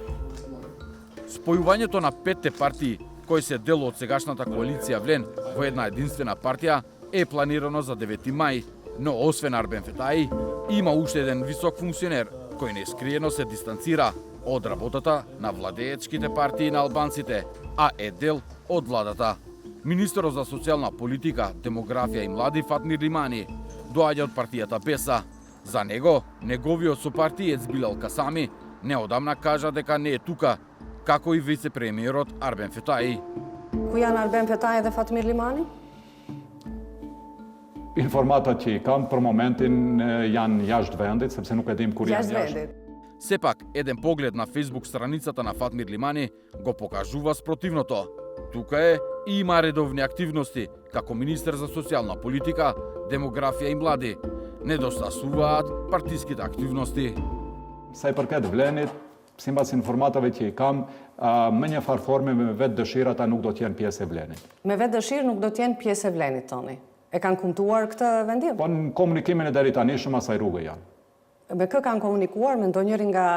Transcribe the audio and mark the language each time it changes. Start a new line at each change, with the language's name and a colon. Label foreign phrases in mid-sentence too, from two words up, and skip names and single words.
Macedonian: Спојувањето на 5 партии кои се дел од сегашната коалиција Влен во една единствена партија е планирано за 9 мај, но освен Арбен Фетаи, има уште еден висок функционер кој нескриено се дистанцира од работата на владеечките партии на албанците, а е дел од владата. Министерот за социјална политика, демографија и млади Фатмир Лимани доаѓа од партијата Беса. За него, неговиот сопартиец Билал Касами неодамна кажа дека не е тука, како и вице-премиерот Арбен Фетаи.
Albanian: Ku janë Arben Fetaj dhe Fatmir Limani? Informatat që i kam për momentin janë jashtë vendit, sepse nuk e dim kur janë Jashtë jashtë. vendit.
Macedonian: Сепак, еден поглед на Facebook страницата на Фатмир Лимани го покажува спротивното. Тука е и има редовни активности, како министер за социјална политика, демографија и млади. Недостасуваат партиските активности.
Albanian: Sa i përket Vlenit, sipas informatave që i kam, me një farë forme me vetë dëshira ata nuk do të jenë pjesë e Vlenit. Me vetë dëshirë nuk do t'jenë pjesë e Vlenit tani. E kanë kumtuar këtë vendim? Po në komunikimin e deri tani shumë asaj rrugë janë. Me kë kanë komunikuar, me ndonjëri nga...